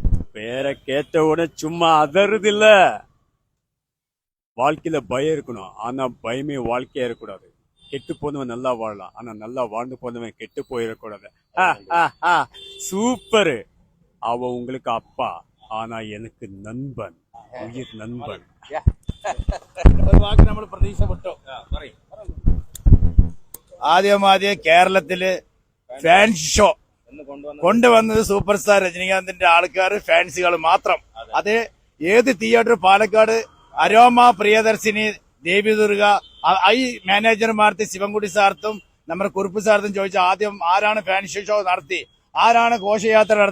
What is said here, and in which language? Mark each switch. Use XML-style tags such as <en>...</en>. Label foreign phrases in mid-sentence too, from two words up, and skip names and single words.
<ta>பேரை கேட்ட உடனே சும்மா அதறது இல்ல. வாழ்க்கையில பயம் இருக்கணும். ஆனா பயமே வாழ்க்கையா இருக்கக்கூடாது. கெட்டு போனவன் நல்லா வாழலாம். ஆனா நல்லா வாழ்ந்து போனவன் கெட்டு போயிடக்கூடாது. சூப்பர். அவன் உங்களுக்கு அப்பா, ஆனா எனக்கு நண்பன், உயிர் நண்பன்.</ta> <ml>ഒരു വാക്ക് നമ്മൾ പ്രതീക്ഷപ്പെട്ടു. ആദ്യം കേരളത്തില്</ml> <en>fans show</en> <ml>കൊണ്ടുവന്നത്</ml> <en>super star</en> <ml>രജനീകാന്തിന്റെ ആൾക്കാർ ഫാൻസുകൾ മാത്രം. അത് ഏത് തിയേറ്റർ, പാലക്കാട് അരോമ, പ്രിയദർശിനി, ദേവിദുർഗ, ഈ മാനേജർമാർക്ക് ശിവൻകുട്ടി സാർത്തും നമ്മുടെ കുറുപ്പ് സാർത്തും ചോദിച്ച ആദ്യം ആരാണ്</ml> <en>fans show</en> <ml>നടത്തി, ആരാണ് ഘോഷയാത്ര നടത്തി?</ml>